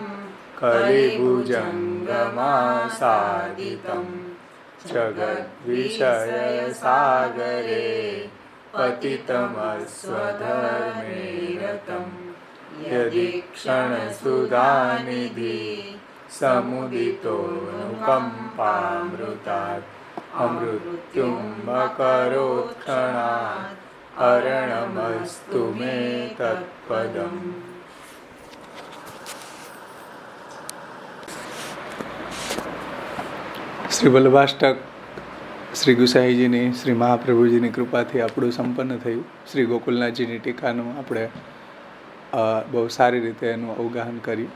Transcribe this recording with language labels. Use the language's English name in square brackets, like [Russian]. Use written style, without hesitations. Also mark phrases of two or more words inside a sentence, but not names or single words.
[Sanskrit] कलिभुजङ्गमासादितं जगद्विषयसागरे पतितमस्वधर्मे रतं यदि क्षणसुधानिधि समुदितोऽनुकम्पामृतात् अमृत्युमकरोत्क्षणात् अरणमस्तु मे तत्पदम्. [Gujarati] શ્રી વલ્લભાષ્ટક શ્રી ગુસાઈજીની શ્રી મહાપ્રભુજીની કૃપાથી આપણું સંપન્ન થયું. શ્રી ગોકુલનાથજીની ટીકાનું આપણે બહુ સારી રીતે એનું અવગાહન કર્યું.